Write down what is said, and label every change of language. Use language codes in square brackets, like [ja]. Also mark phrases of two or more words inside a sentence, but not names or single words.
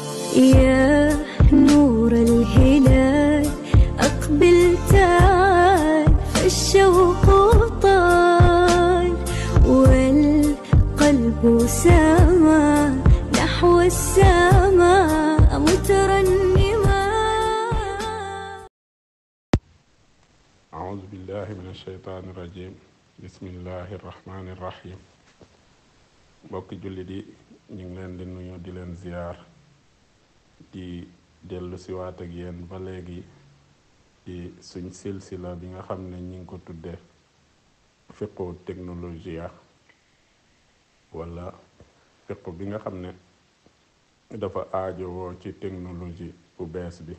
[ar] يا نور الهلال أقبل تعال فالشوق طال والقلب سما نحو السماء مترنما. أعوذ بالله من الشيطان الرجيم. بسم الله الرحمن الرحيم. [wo] mbokki jullit yi ñu ngi leen di nuyu di leen ziyaar di dellu siwaat ak yéen ba léegi ci suñ silsila bi nga xam ne ñi ngi ko tudde fiqu technologia wala fiqu bi nga xam ne dafa aajowoo ci technologie bu bees bi.